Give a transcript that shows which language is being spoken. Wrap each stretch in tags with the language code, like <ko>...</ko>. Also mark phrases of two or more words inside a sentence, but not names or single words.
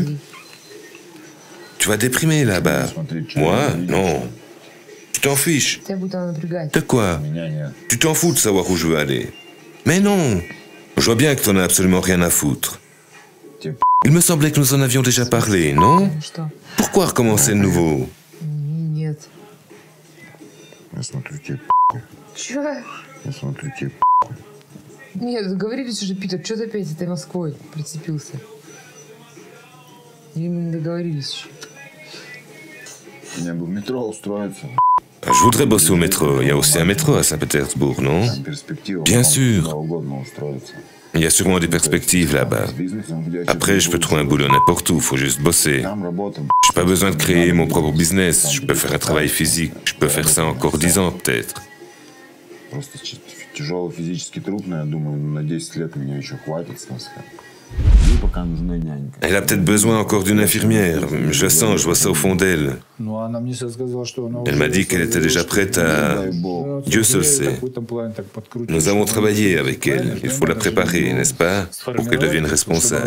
<fr>Tu vas déprimer là-bas. Moi? Non. Tu t'en fiches. De quoi? Tu t'en fous de savoir où je veux aller. Mais non. Je vois bien que t'en as absolument rien à foutre. Il me semblait que nous en avions déjà parlé, non? Pourquoi recommencer de nouveau?</fr> <ru>Нет, договорились уже, Питер, что ты опять с этой Москвой прицепился? Или мы не договорились еще? Мне бы в метро устроиться.</ru> <fr>Je voudrais bosser au métro. Il y a aussi un métro à Saint-Pétersbourg, non? Bien sûr. Il y a sûrement des perspectives là-bas. Après, je peux trouver un boulot n'importe où, faut juste bosser. J'ai pas besoin de créer mon propre business. Je peux faire un travail physique. Je peux faire ça encore 10 ans, peut-être.</fr> <ru>Тяжелый физический труд, но я думаю, на 10 лет меня еще хватит, в смысле.</ru> <fr>Elle a peut-être besoin encore d'une infirmière. Je le sens, je vois ça au fond d'elle. Elle m'a dit qu'elle était déjà prête à... Dieu seul sait. Nous avons travaillé avec elle. Il faut la préparer, n'est-ce pas? Pour qu'elle devienne responsable.</fr>